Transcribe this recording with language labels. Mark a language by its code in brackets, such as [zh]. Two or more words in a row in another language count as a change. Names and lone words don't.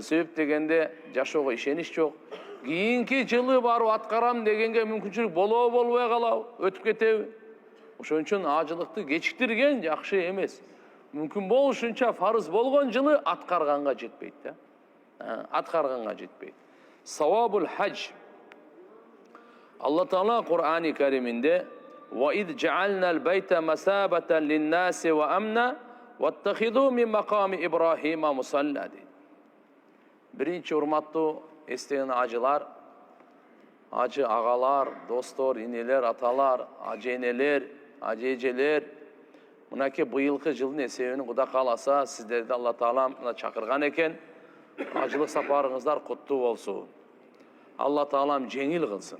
[ky] Себеп дегенде жашоого ишенич жок. Кийинки жылы барып аткарам дегенге мүмкүнчүлүк болобу, болбой калабы, өтүп кетеби? Ошон үчүн ажылыкты кечиктирген жакшы эмес. Мүмкүн болушунча фарыз болгон жылы аткарганга жетпейт да. Аткарганга жетпейт. [ar] ثواب الحج. [ky] Алла Таала Кур'ани Кариминде [ar] وَإِذْ جَعَلْنَا الْبَيْتَ مَثَابَةً لِلنَّاسِ وَأَمْنًا وَاتَّخِذُوا مِنْ مَقَامِ إِبْرَاهِيمَ مُصَلًّى. [ky] Birinci урматтуу эстеген ажылар, ажы агалар, достор, инелер, аталар, ажы энелер, ажы эжелер, мынакей быйылкы жылдын эсебинен Кудай кааласа сиздерди Алла Таала чакырган экен. Ажылык сапарыңыздар куттуу болсун. Алла Таалам жеңил кылсын.